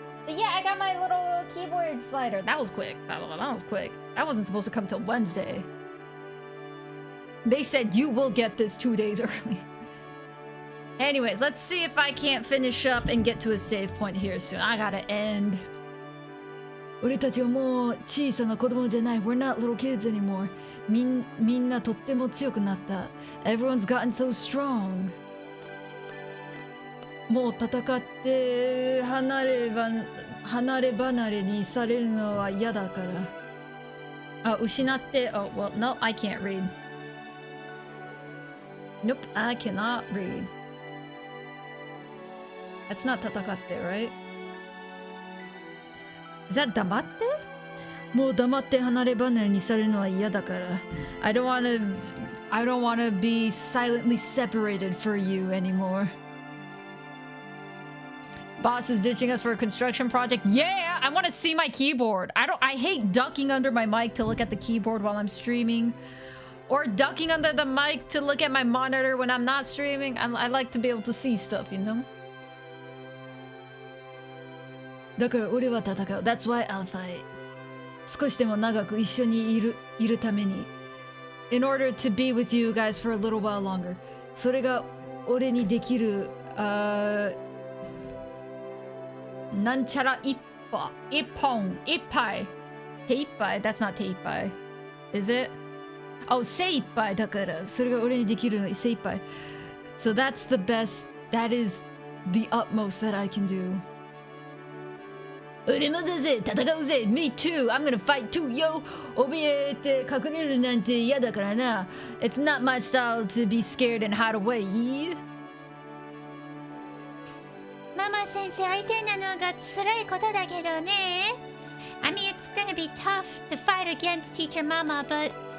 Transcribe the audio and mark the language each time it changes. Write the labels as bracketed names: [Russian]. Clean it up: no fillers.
[English] But yeah, I got my little keyboard slider. That was quick. That was quick. That wasn't supposed to come till Wednesday. They said you will get this 2 days early. Anyways, let's see if I can't finish up and get to a save point here soon. I gotta end. [Japanese] 俺たちはもう小さな子供じゃない. [English] We're not little kids anymore. [Japanese] みんなとっても強くなった. [English] Everyone's gotten so strong. [Japanese] もう戦って離れ離れにされるのは嫌だから。あ、失って。 [English] Oh, well, no, I can't read. Nope, I cannot read. That's not 戦って, right? Is that 黙って? [Japanese] もう黙って離れ離れにされるのは嫌だから. [English] I don't wanna be silently separated for you anymore. Boss is ditching us for a construction project. Yeah, I want to see my keyboard. I hate ducking under my mic to look at the keyboard while I'm streaming. Or ducking under the mic to look at my monitor when I'm not streaming. I like to be able to see stuff, you know? [Japanese] だから俺は戦う. [English] That's why I'll fight. [Japanese] 少しでも長く一緒にいるために. [English] In order to be with you guys for a little while longer. [Japanese] それが俺にできる、なんちゃら一本、一杯。手一杯? [English] That's not 手一杯. Is it? Oh, [Japanese] 精一杯だから。それが俺にできるの精一杯. [English] So that's the best. That is the utmost that I can do. [Japanese] 俺もだぜ、戦うぜ。 [English] Me too. I'm gonna fight too, yo. [Japanese] 怯えて隠れるなんて嫌だからな。 [English] It's not my style to be scared and hide away. [Japanese] ママ先生相手なのが辛いことだけどね。 [English] I mean, it's gonna be tough to fight against Teacher Mama, but...